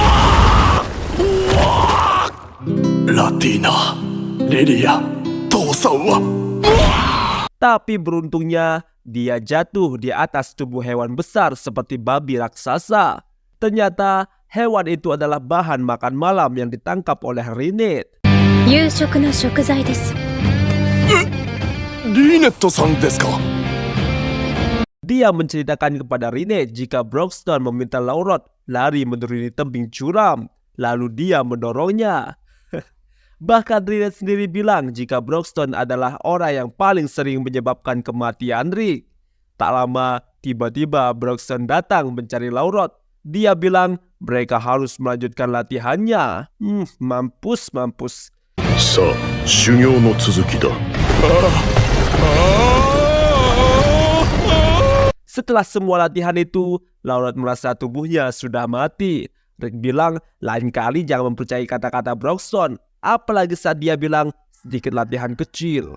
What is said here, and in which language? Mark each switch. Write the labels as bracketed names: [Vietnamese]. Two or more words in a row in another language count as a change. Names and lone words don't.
[Indonesian] Latina, Lilia, Tosawa. Tapi beruntungnya dia jatuh di atas tubuh hewan besar seperti babi raksasa. Ternyata hewan itu adalah bahan makan malam yang ditangkap oleh Rinette. [Japanese] 夕食の食材です。リネットさんですか。 [Indonesian] Dia menceritakan kepada Rinette jika Broxton meminta Laurot lari menuruni tebing curam, lalu dia mendorongnya. Bahkan Rinette sendiri bilang jika Broxton adalah orang yang paling sering menyebabkan kematian Rick. Tak lama, tiba-tiba Broxton datang mencari Laurot. Dia bilang mereka harus melanjutkan latihannya. Mampus. [Japanese] さあ修行の続きだ。 [Indonesian] Setelah semua latihan itu, Laurot merasa tubuhnya sudah mati. Rick bilang lain kali jangan mempercayai kata-kata Broxton, apalagi saat dia bilang sedikit latihan kecil.